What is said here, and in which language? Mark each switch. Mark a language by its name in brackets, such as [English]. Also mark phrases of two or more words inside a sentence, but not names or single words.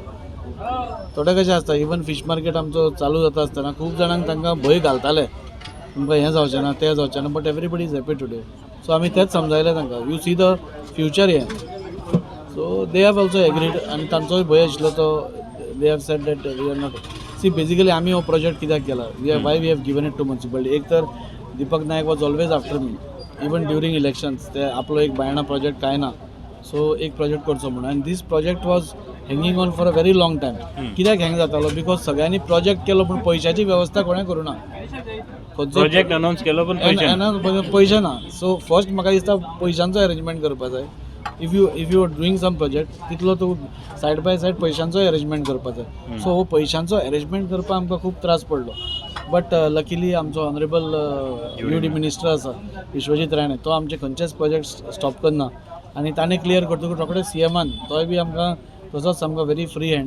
[Konkani] थोडे कशें आसता इवन फीश मार्केट आमचो चालू जाता आसतना खूब जाणांक तांकां भंय घालताले तुमकां हें जावचें ना तें जावचें ना [English] but everybody is happy today. [Konkani] सो आमी तेंच समजायलें तांकां [English] you see the future [Konkani] हें. [English] so they have also agreed [Konkani] आनी तांचोय भंय आशिल्लो तो [English] they have said that we are not see basically [Konkani] आम्ही हो प्रोजेक्ट कित्याक केला [English] why we have given it to municipality. एक तर Deepak Naik was always after me even during elections. [Konkani] ते आपलो एक बायणा प्रोजेक्ट काय ना, सो एक प्रोजेक्ट करचो म्हणून. [English] आनी this project was hanging on for a very long time. [Konkani] कित्याक हँग जातालो? बिकॉज सगळ्यांनी प्रोजेक्ट केलो पूण पयशाची वेवस्था कोणें करूना. प्रोजेक्ट अनाऊन्स केलो पण पैसे ना. सो फर्स्ट म्हाका दिसता पयशांचो अरेंजमेंट करपा जाय. [English] if you are doing some project [Konkani] तितलो तूं [English] side by side [Konkani] पयशांचो अरेंजमेंट करपा जाय. सो हो पयशांचो अरेंजमेंट करपाक आमकां खूब त्रास पडलो. [English] but luckily [Konkani] आमचो [English] honourable UD minister [Konkani] आसा विश्वजीत राणे, तो आमचे खंयचेच प्रोजेक्ट स्टॉप करना. आनी ताणें क्लियर करतकूच रोखडेच सीएमान तोय बी आमकां तसोच सामको [English] very free hand.